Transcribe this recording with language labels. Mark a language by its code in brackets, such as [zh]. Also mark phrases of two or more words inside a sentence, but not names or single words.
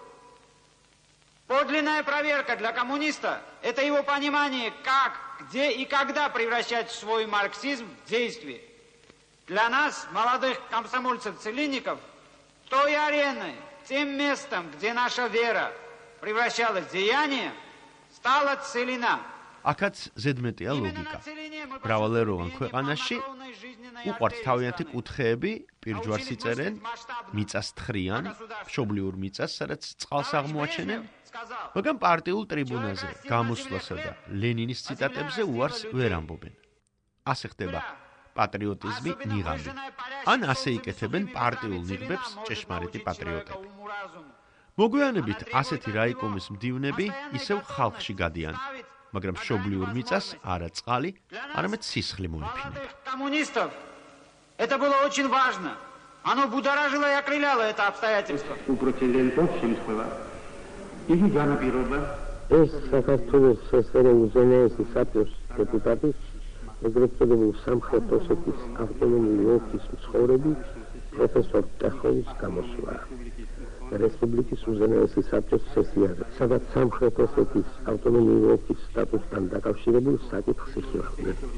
[ru] Подлинная проверка для коммуниста – это его понимание, как, где и когда превращать свой марксизм в действие. Для нас, молодых комсомольцев-целинников, той ареной, тем местом, где наша вера превращалась в деяние, стала целина. [ka] აქაც ზედმეტია ლოგიკა. მრავალეროვან ქვეყანაში უყვართ თავიანთი კუთხეები, პირჯვარს იწერენ, მიწას თხრიან, მშობლიურ მიწას, სადაც წყალს აღმოაჩენენ, მაგრამ პარტიულ ტრიბუნაზე გამოსვლასა და ლენინის ციტატებზე უარს ვერ ამბობენ. ასე ხდება პატრიოტიზმი ნიღაბი. ან ასე იკეთებენ პარტიულ ნიღბებს ჭეშმარიტი პატრიოტები. მოგვიანებით ასეთი რაიკომის მდივნები ისევ ხალხში გადიან. მაგრამ მშობლიურ მიწას არა წყალი, არამედ სისხლი მოიფინება. [ru] Коммунистов это было очень важно. Оно будоражило и окрыляло это обстоятельство. [ka] უპროცედენტო შემთხვევა. იგი განაპირობა ეს საქართველოს სესერე უზენაესი საბჭოს დეპუტატი ეგრეთ წოდებულ სამხრეთ ოსეთის ავტონომიური ოლქის მცხოვრები პროფესორ ტეხოვის გამოსვლა. რესპუბლიკის უზენაესი საბჭოს სესიაზე, სადაც სამხრეთ ოსეთის ავტონომიური ოლქის სტატუსთან დაკავშირებულ საკითხს იხილავდნენ.